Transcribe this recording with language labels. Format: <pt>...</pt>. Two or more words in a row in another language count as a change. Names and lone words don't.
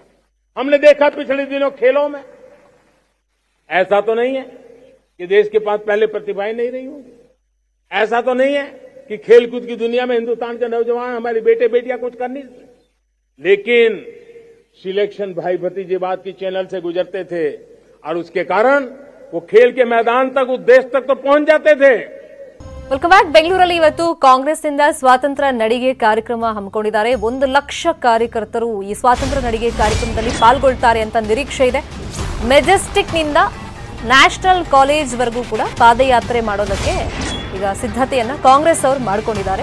<hi>हमने देखा पिछले दिनों खेलों में, ऐसा तो नहीं है कि देश के पास पहले प्रतिभाएं नहीं रही होंगी, ऐसा तो नहीं है कि खेलकूद की दुनिया में हिंदुस्तान के नौजवान, हमारे बेटे बेटियां कुछ कर नहीं सकते, लेकिन सिलेक्शन भाई भतीजेवाद की चैनल से गुजरते थे और उसके कारण वो खेल के मैदान तक, उस देश तक तो पहुंच जाते थे।</hi> <en>welcome back.</en> <kn>ಬೆಂಗಳೂರಲ್ಲಿ ಇವತ್ತು ಕಾಂಗ್ರೆಸ್ನಿಂದ ಸ್ವಾತಂತ್ರ್ಯ ನಡಿಗೆ ಕಾರ್ಯಕ್ರಮ ಹಮ್ಮಿಕೊಂಡಿದ್ದಾರೆ. 1 ಲಕ್ಷ ಕಾರ್ಯಕರ್ತರು ಈ ಸ್ವಾತಂತ್ರ್ಯ ನಡಿಗೆ ಕಾರ್ಯಕ್ರಮದಲ್ಲಿ ಪಾಲ್ಗೊಳ್ತಾರೆ ಅಂತ ನಿರೀಕ್ಷೆ ಇದೆ. ಮೆಜೆಸ್ಟಿಕ್ನಿಂದ ನ್ಯಾಷನಲ್ ಕಾಲೇಜ್ವರೆಗೂ ಕೂಡ ಪಾದಯಾತ್ರೆ ಮಾಡೋದಕ್ಕೆ ಈಗ ಸಿದ್ಧತೆಯನ್ನ ಕಾಂಗ್ರೆಸ್ ಅವರು ಮಾಡಿಕೊಂಡಿದ್ದಾರೆ.</kn>